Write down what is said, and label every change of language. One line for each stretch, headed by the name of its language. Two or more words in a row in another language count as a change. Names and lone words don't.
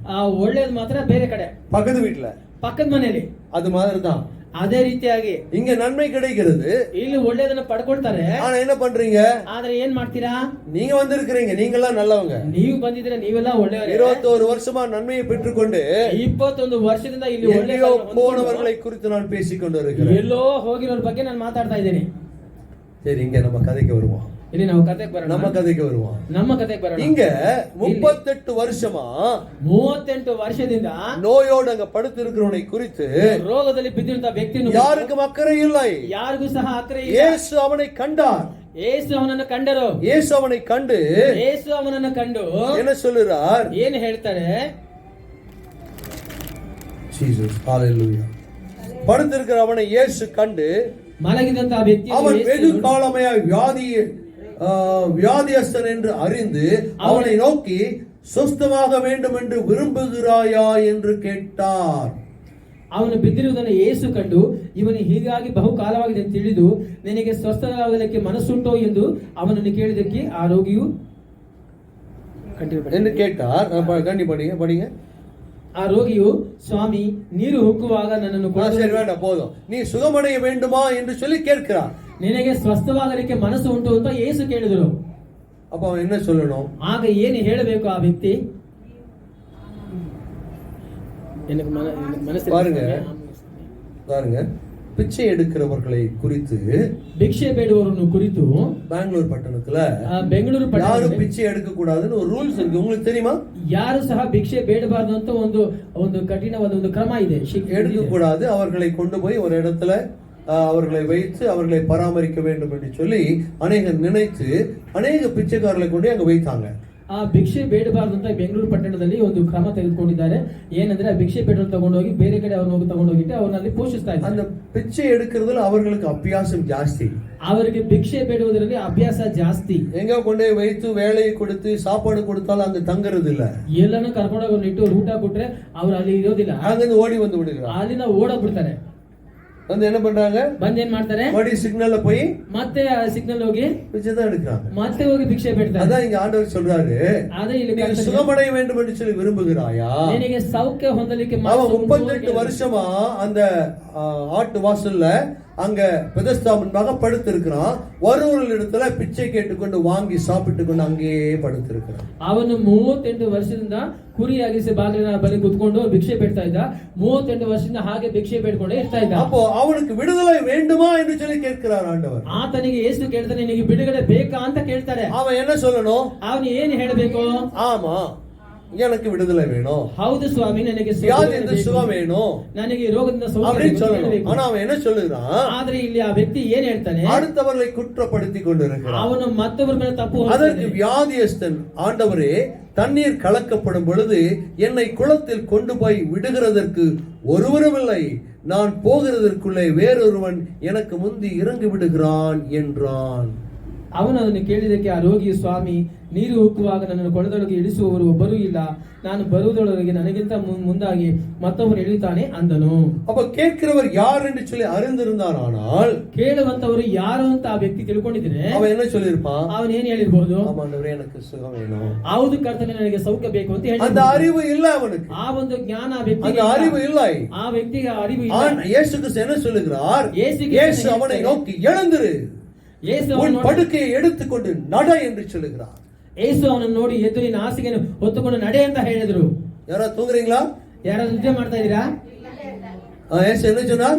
Kannada: ಆ ಒಳ್ಳೇದು ಮಾತ್ರ ಬೇರೆ ಕಡೆ,
Tamil: பக்கத்து வீட்டுல,
Kannada: ಪಕ್ಕದ ಮನೆಯಲ್ಲಿ.
Tamil: அது மாதிரி தான்
Kannada: ಅದೇ ರೀತಿಯಾಗಿ
Tamil: இங்க நன்மை கிடைக்கிறது,
Kannada: ಇಲ್ಲಿ ಒಳ್ಳೆಯದನ್ನ ಪಡ್ಕೊಳ್ತಾರೆ.
Tamil: ஆனா என்ன பண்றீங்க?
Kannada: ಆದ್ರೆ ಏನ್ ಮಾಡ್ತೀರಾ?
Tamil: நீங்க வந்திருக்கிறீங்க, நீங்கெல்லாம் நல்லவங்க,
Kannada: ನೀವು ಬಂದಿದ್ರೆ ನೀವೆಲ್ಲ ಒಳ್ಳೆಯವರು.
Tamil: 21 வருஷமா நன்மையை பெற்றுக்கொண்டு
Kannada: 21 ವರ್ಷದಿಂದ ಇಲ್ಲಿ ಒಳ್ಳೆಯ
Tamil: எங்கேயோ போனவர்களை குறித்து நான் பேசிக் கொண்டு இருக்கிறேன்.
Kannada: ಎಲ್ಲೋ ಹೋಗಿರೋರ ಬಗ್ಗೆ ನಾನು ಮಾತಾಡ್ತಾ ಇದ್ದೀನಿ.
Tamil: சரி, இங்க நம்ம கதைக்கு வருவோம்.
Kannada: ಇಲ್ಲಿ ನಾವು ಕಥೆಗೆ ಬರೋಣ.
Tamil: நம்ம கதைக்கு வருவோம்.
Kannada: ನಮ್ಮ ಕಥೆಗೆ ಬರೋಣ.
Tamil: இங்க 38 வருஷமா
Kannada: 38 ವರ್ಷದಿಂದ
Tamil: நோயோடு அங்க படுத்திருக்கிறவனை குறித்து
Kannada: ರೋಗದಲ್ಲಿ ಬಿದ್ದಿರುವಂತ ವ್ಯಕ್ತಿಯನ್ನು
Tamil: யாருக்கும் அக்கறை இல்லை.
Kannada: ಯಾರಿಗೂ ಸಹ ಅಕ್ಕರೆ ಇಲ್ಲ.
Tamil: இயேசு அவனை கண்டார்.
Kannada: ಯೇಸು ಅವನನ್ನು ಕಂಡರು.
Tamil: இயேசு அவனை கண்டு
Kannada: ಯೇಸು ಅವನನ್ನು ಕಂಡು
Tamil: என்ன சொல்லுறார்?
Kannada: ಏನು ಹೇಳ್ತಾರೆ?
Tamil: ஜீசஸ் ஹalleluya. படுத்திருக்கிற அவனை இயேசு கண்டு
Kannada: ಮಲಗಿದಂತ ವ್ಯಕ್ತಿ
Tamil: அவன் வெகு காலமாய் வியாதியஸ்தன் என்று அறிந்து அவனை நோக்கி சுஸ்தமாக வேண்டும் என்று விரும்புகிறாயா என்று கேட்டார்.
Kannada: ಅವನು ಬಿದ್ದಿರುವುದನ್ನು ಯೇಸು ಕಂಡು ಇವನು ಹೀಗಾಗಿ ಬಹುಕಾಲವಾಗಿದೆ ಎಂದು ತಿಳಿದು ನಿನಗೆ ಸ್ವಸ್ಥವಾಗಲಿಕ್ಕೆ ಮನಸ್ಸುಂಟೋ ಎಂದು ಅವನನ್ನು ಕೇಳಿದಕ್ಕೆ ಆ ರೋಗಿಯು
Tamil: என்று கேட்டார். கண்டி படிங்க.
Kannada: ಆ ರೋಗಿಯು, ಸ್ವಾಮಿ, ನೀರು ಉಕ್ಕುವಾಗ ನನ್ನನ್ನು
Tamil: சரி வேண்டாம், போதும், நீ சுகமடைய வேண்டுமா என்று சொல்லி கேட்கிறார்.
Kannada: ನಿನಗೆ ಸ್ವಸ್ಥವಾಗಲಿಕ್ಕೆ ಮನಸ್ಸು ಉಂಟು ಅಂತ ಯೇಸು ಕೇಳಿದರು.
Tamil: அப்ப அவன் என்ன சொல்லணும்?
Kannada: ಆಗ ಏನು ಹೇಳಬೇಕು ಆ ವ್ಯಕ್ತಿ?
Tamil: பாருங்க, பிச்சை எடுக்கிறவர்களை குறித்து,
Kannada: ಭಿಕ್ಷೆ ಬೇಡುವವರನ್ನು ಕುರಿತು
Tamil: பெங்களூர் பட்டணத்துல
Kannada: ಬೆಂಗಳೂರು
Tamil: யாரும் பிச்சை எடுக்க கூடாதுன்னு ஒரு ரூல்ஸ் இருக்கு. உங்களுக்கு தெரியுமா?
Kannada: ಯಾರು ಸಹ ಭಿಕ್ಷೆ ಬೇಡಬಾರದು ಅಂತ ಒಂದು ಕಠಿಣವಾದ ಒಂದು ಕ್ರಮ ಇದೆ.
Tamil: எடுக்க கூடாது. அவர்களை கொண்டு போய் ஒரு இடத்துல அவர்களை வைத்து அவர்களை பராமரிக்க வேண்டும் என்று சொல்லி அநேகர் நினைத்து அநேக பிச்சைக்காரர்களை கொண்டு அங்க வைத்தாங்க.
Kannada: ಆ ಭಿಕ್ಷೆ ಬೇಡಬಾರದು ಅಂತ ಬೆಂಗಳೂರು ಪಟ್ಟಣದಲ್ಲಿ ಒಂದು ಕ್ರಮ ತೆಗೆದುಕೊಂಡಿದ್ದಾರೆ. ಏನಂದ್ರೆ ಆ ಭಿಕ್ಷೆ ಬೇಡನ್ನು ತಗೊಂಡೋಗಿ ಬೇರೆ ಕಡೆ ಅವ್ರನ್ನ ಹೋಗಿ ತಗೊಂಡೋಗಿಟ್ಟು ಅವ್ರನ್ನಲ್ಲಿ ಪೋಷಿಸ್ತಾ ಇದ್ದಾರೆ.
Tamil: அந்த பிச்சை எடுக்கிறதுல அவர்களுக்கு அபியாசம் ஜாஸ்தி.
Kannada: ಅವರಿಗೆ ಭಿಕ್ಷೆ ಬೇಡುವುದರಲ್ಲಿ ಅಭ್ಯಾಸ ಜಾಸ್ತಿ.
Tamil: எங்க கொண்டு வைத்து வேலையை கொடுத்து சாப்பாடு கொடுத்தாலும் அங்க தங்குறது இல்ல.
Kannada: ಎಲ್ಲಾನು ಕರ್ಕೊಂಡೋಗಿ ಇಟ್ಟು ಊಟ ಕೊಟ್ರೆ ಅವ್ರು ಅಲ್ಲಿ ಇರೋದಿಲ್ಲ.
Tamil: அங்கிருந்து ஓடி வந்து விடுகிறார்.
Kannada: ಅಲ್ಲಿಂದ ಓಡೋಗ್ಬಿಡ್ತಾರೆ.
Tamil: வந்து என்ன பண்றாங்க?
Kannada: ಬಂದ್ ಏನ್ ಮಾಡ್ತಾರೆ?
Tamil: மடி சிக்னல்ல போய்
Kannada: ಮತ್ತೆ ಸಿಗ್ನಲ್ ಹೋಗಿ
Tamil: பிச்சை தான் எடுக்கிறாங்க.
Kannada: ಮತ್ತೆ ಹೋಗಿ ಭಿಕ್ಷೆ ಬೇಡ್ತಾರೆ.
Tamil: அதான் இங்க ஆண்டவர் சொல்றாரு,
Kannada: ಅದೇ ಇಲ್ಲಿ
Tamil: நீ சுகமடைய வேண்டும் என்று சொல்லி விரும்புகிறாயா?
Kannada: ನಿನಗೆ ಸೌಖ್ಯ ಹೊಂದಲಿಕ್ಕೆ
Tamil: அவன் 38 வருஷமா அந்த ஆட்டு வாசல்ல அங்க பெதஸ்தா முன்பாக படுத்திருக்கிறான். வருவர்களிடத்துல பிச்சை கேட்டுக்கொண்டு வாங்கி சாப்பிட்டு கொண்டு அங்கேயே படுத்திருக்கிறான்.
Kannada: ಅವನು 38 ವರ್ಷದಿಂದ ಕುರಿಯಾಗಿಸಿ ಬಾಗಿಲಿನ ಬಳಿ ಕುತ್ಕೊಂಡು ಭಿಕ್ಷೆ ಬೇಡ್ತಾ ಇದ್ದ. 38 ವರ್ಷದಿಂದ ಹಾಗೆ ಭಿಕ್ಷೆ ಬೇಡ್ಕೊಂಡೇ ಇರ್ತಾ ಇದ್ದ.
Tamil: அப்போ அவனுக்கு விடுதலை வேண்டுமா என்று சொல்லி கேட்கிறார் ஆண்டவர்.
Kannada: ಆತನಿಗೆ ಯೇಸು ಕೇಳ್ತಾನೆ, ನಿನಗೆ ಬಿಡುಗಡೆ ಬೇಕಾ ಅಂತ ಕೇಳ್ತಾರೆ.
Tamil: அவன் என்ன சொல்லணும்?
Kannada: ಅವನು ಏನು ಹೇಳಬೇಕು?
Tamil: ஆமா, எனக்கு விடுதலை வேணும்.
Kannada: ಹೌದು ಸ್ವಾಮಿ, ನನಗೆ
Tamil: வியாதிಯಿಂದ சுகம் வேணும்.
Kannada: ನನಗೆ ರೋಗದಿಂದ ಸೌಖ್ಯ
Tamil: அப்படின்னு சொல்லணும். ஆனா அவன் என்ன சொல்லுகிறான்?
Kannada: ಆದ್ರೆ ಇಲ್ಲಿ ಆ ವ್ಯಕ್ತಿ ಏನ್ ಹೇಳ್ತಾನೆ?
Tamil: அடுத்தவர்களை குற்றப்படுத்தி கொண்டிருக்கிறான்.
Kannada: ಅವನು ಮತ್ತೊಬ್ಬರ ಮೇಲೆ ತಪ್ಪು
Tamil: அதற்கு வியாதியஸ்தன், ஆண்டவரே, தண்ணீர் கலக்கப்படும் பொழுது என்னை குளத்தில் கொண்டு போய் விடுகிறதற்கு ஒருவரும் இல்லை. நான் போகிறதற்குள்ளே வேறொருவன் எனக்கு முந்தி இறங்கி விடுகிறான் என்றான்.
Kannada: ಅವನು ಅದನ್ನು ಕೇಳಿದಕ್ಕೆ ಆ ರೋಗಿಯು, ಸ್ವಾಮಿ, ನೀರು ಉಕ್ಕುವಾಗ ನನ್ನನ್ನು ಕೊಳದೊಳಗೆ ಇಳಿಸುವವರು ಒಬ್ಬರೂ ಇಲ್ಲ. ನಾನು ಬರುವುದರೊಳಗೆ ನನಗಿಂತ ಮುಂದಾಗಿ ಮತ್ತೊಬ್ಬರು ಇಳಿಯುತ್ತಾನೆ ಅಂದನು.
Tamil: அப்ப கேட்கிறவர் யார் என்று சொல்லி அறிந்திருந்தானால்,
Kannada: ಕೇಳುವಂತವರು ಯಾರು ಅಂತ ಆ ವ್ಯಕ್ತಿ ತಿಳ್ಕೊಂಡಿದ್ರೆ
Tamil: அவன் என்ன சொல்லிருப்பான்?
Kannada: ಅವನು ಏನ್ ಹೇಳಿರ್ಬಹುದು?
Tamil: ஆமாண்டவரே, எனக்கு சுகம் வேணும்.
Kannada: ಹೌದು ಕರ್ತನೆ, ನನಗೆ ಸೌಖ್ಯ ಬೇಕು ಅಂತ ಹೇಳಿ.
Tamil: அந்த அறிவு இல்ல அவனுக்கு.
Kannada: ಆ ಒಂದು ಜ್ಞಾನ ಆ ವ್ಯಕ್ತಿಗೆ
Tamil: அந்த அறிவு இல்லை.
Kannada: ಆ ವ್ಯಕ್ತಿಗೆ ಅರಿವು ಇಲ್ಲ.
Tamil: இயேசு கிறிஸ்து என்ன சொல்லுகிறார்? இயேசு அவனை நோக்கி எழுந்திரு, உன் படுக்கையை எடுத்துக்கொண்டு நட என்று சொல்லுகிறார்.
Kannada: ಯೇಸು ಅವನನ್ನು ನೋಡಿ ಎದ್ದು ನಿನ್ನ ಹಾಸಿಗೆಯನ್ನು ಹೊತ್ತುಕೊಂಡು ನಡೆ ಅಂತ ಹೇಳಿದ್ರು.
Tamil: ಯಾರೋ ತೂங்குறீங்களா?
Kannada: ಯಾರು ನಿದ್ದೆ ಮಾಡ್ತಾ ಇದ್ದೀರಾ?
Tamil: இயேசு என்ன சொன்னார்?